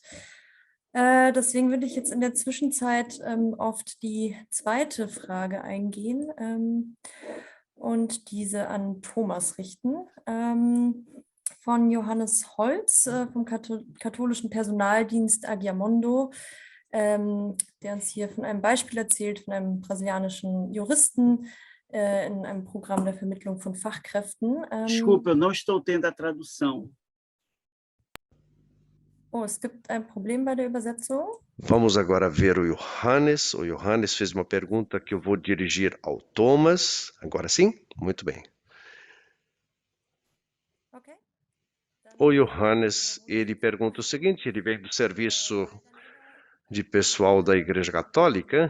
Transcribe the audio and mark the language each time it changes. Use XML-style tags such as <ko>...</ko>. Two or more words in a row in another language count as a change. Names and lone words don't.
<de>Deswegen würde ich jetzt in der Zwischenzeit auf die zweite Frage eingehen und diese an Thomas richten. Von Johannes Holz vom katholischen Personaldienst Agiamondo, der uns hier von einem Beispiel erzählt, von einem brasilianischen Juristen in einem Programm der Vermittlung von Fachkräften.</de> <pt>Desculpa, eu não estou tendo a tradução.</pt> <de>Oh, es gibt ein Problem bei der Übersetzung.</de> <pt>Vamos agora ver o Johannes. O Johannes fez uma pergunta que eu vou dirigir ao Thomas. Agora sim? Muito bem.</pt> <de>Okay. Dann</de> <pt>O Johannes, ele pergunta o seguinte, ele vem do serviço de pessoal da Igreja Católica.</pt>